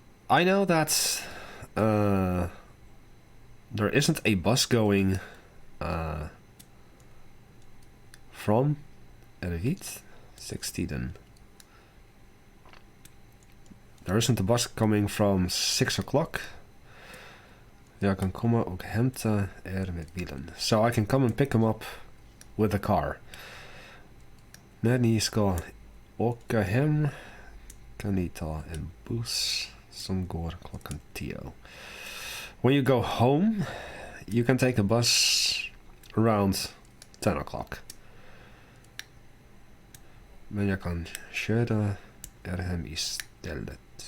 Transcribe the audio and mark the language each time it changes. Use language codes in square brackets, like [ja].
[en] I know that there isn't a bus going from Erevit 16. There isn't a bus coming from 6 o'clock. [sv] Jag kan komma och hämta med bilen. [en] So I can come and pick him up with a car. [sv] När ni ska åka hem kan ni ta en buss som går 10. [en] When you go home, you can take a bus around 10 o'clock. [sv] Men jag kan köra hem istället.